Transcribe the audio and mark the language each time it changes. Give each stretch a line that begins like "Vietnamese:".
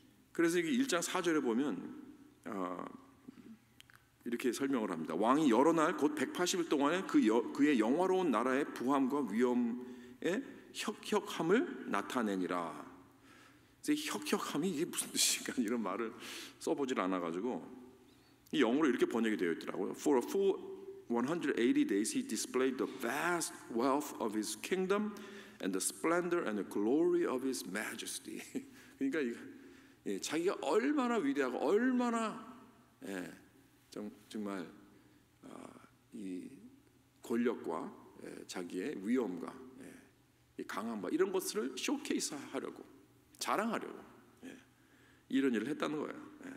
Korean: 그래서 이게 1장 4절에 보면 이렇게 설명을 합니다. 왕이 여러 날 곧 180일 동안에 그의 영화로운 나라의 부함과 위엄의 혁혁함을 나타내니라. 혁혁함이 이게 무슨 뜻인가 이런 말을 써보질 않아가지고 이 영어로 이렇게 번역이 되어 있더라고요.
English: For a full 180 days he displayed the vast wealth of his kingdom and the splendor and the glory of his majesty.
Korean: 그러니까 자기가 얼마나 위대하고 얼마나 정말 이 권력과 자기의 위엄과 이 강함과 이런 것을 쇼케이스하려고 자랑하려고 이런 일을 했다는 거예요.